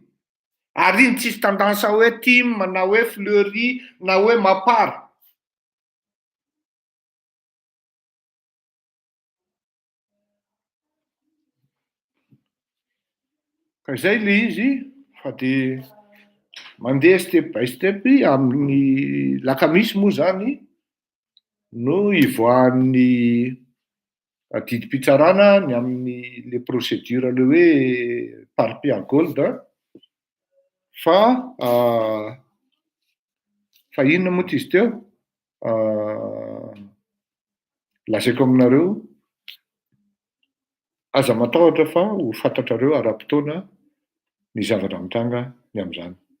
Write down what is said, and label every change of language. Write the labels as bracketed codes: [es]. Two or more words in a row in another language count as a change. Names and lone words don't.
[mg] Ary iny tsisy tendance hoe Tim na hoe Fleury na hoe Mapara. Ka izay le izy fa dia mandeha [en] step by step [mg] amin'ny lakamisy moa zany no ivoahan'ny didim-pitsarana ny amin'ny le procédure le hoe parpia gold fa inona moa izy teo lazaiko aminareo aza matahotra fa ho fantatrareo ara-potoana ny zavatra mitranga ny amin'izany.